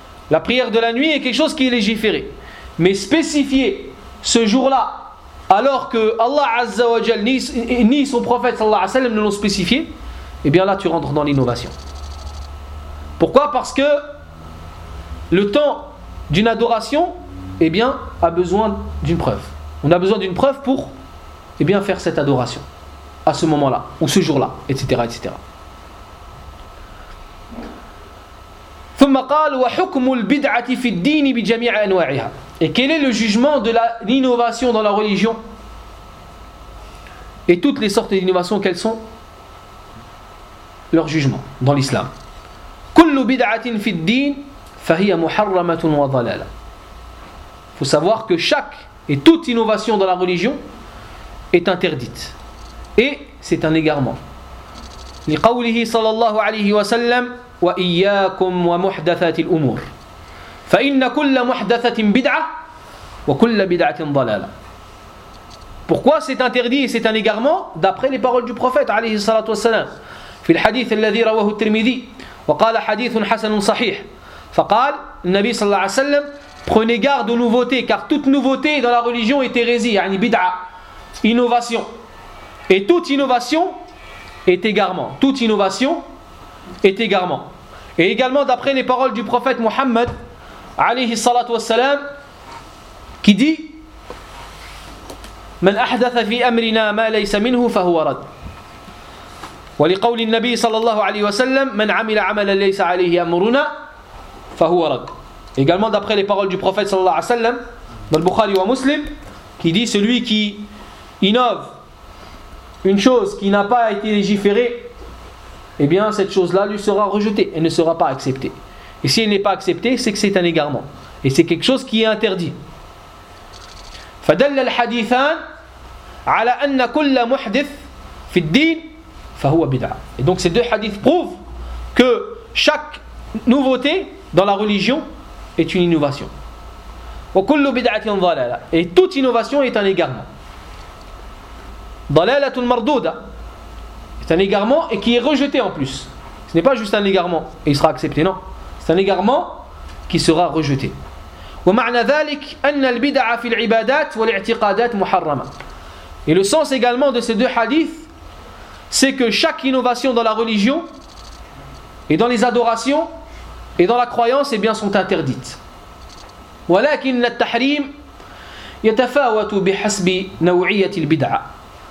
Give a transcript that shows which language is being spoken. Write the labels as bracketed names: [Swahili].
[French] La prière de la nuit est quelque chose qui est légiféré. Mais spécifier ce jour-là, alors que Allah Azza wa Jal ni son prophète sallallahu alayhi wa sallam ne l'ont spécifié, eh bien là tu rentres dans l'innovation. Pourquoi? Parce que le temps d'une adoration, eh bien, a besoin d'une preuve. On a besoin d'une preuve pour, eh bien, faire cette adoration à ce moment-là ou ce jour-là, etc., etc. [Arabic] ثم قال وحكم البدعة في الدين بجميع أنواعها. [French] Et quel est le jugement de l'innovation dans la religion? Et toutes les sortes d'innovations, quelles sont leur jugement dans l'islam? [Arabic] كل بدعة في الدين فهي محرمة وضلالة. [French] Faut savoir que chaque et toute innovation dans la religion est interdite et c'est un égarement. [Arabic] لقوله صلى الله عليه وسلم وإياكم ومحدثات الأمور فإن كل محدثة بدعة وكل بدعة ضلالة. [French] Pourquoi c'est interdit et c'est un égarement d'après les paroles du prophète [Arabic] عليه الصلاة والسلام في الحديث الذي رواه الترمذي وقال حديث حسن صحيح فقال النبي صلى الله عليه وسلم [French] prenez garde aux nouveautés car toute nouveauté dans la religion est hérésie, [Arabic] يعني بدعة, [French] innovation, et toute innovation est égarement. Toute innovation est égarement. Et également d'après les paroles du prophète Muhammad alayhi salatu wassalam qui dit [Arabic] من أحدث في أمرنا ما ليس منه فهو رد. ولقول النبي صلى الله عليه وسلم من عمل عملا ليس عليه أمرنا فهو رد. [French] Également d'après les paroles du prophète sallallahu alayhi wasallam dans le Bukhari wa Muslim qui dit celui qui innove une chose qui n'a pas été légiférée, eh bien cette chose-là lui sera rejetée, elle ne sera pas acceptée. Et si elle n'est pas acceptée, c'est que c'est un égarement. Et c'est quelque chose qui est interdit. [Arabic] فَدَلَّ الْحَدِيثَانِ عَلَى أَنَّ كُلَّ مُحْدِثْ فِي الدِّينِ فَهُوَ بِدْعَ. [French] Et donc ces deux hadiths prouvent que chaque nouveauté dans la religion est une innovation. [Arabic] وَكُلُّ بِدْعَةٍ ضَلَالَ. [French] Et toute innovation est un égarement. [Arabic] ضلالة المردودة. [French] C'est un égarement et qui est rejeté en plus. Ce n'est pas juste un égarement et il sera accepté, non. C'est un égarement qui sera rejeté. [Arabic] ومعنى ذلك أن البدعة في العبادات والاعتقادات محرمة. [French] Et le sens également de ces deux hadiths, c'est que chaque innovation dans la religion et dans les adorations et dans la croyance, eh bien, sont interdites. [Arabic] ولكن التحريم يتفاوت بحسب نوعية البدعة.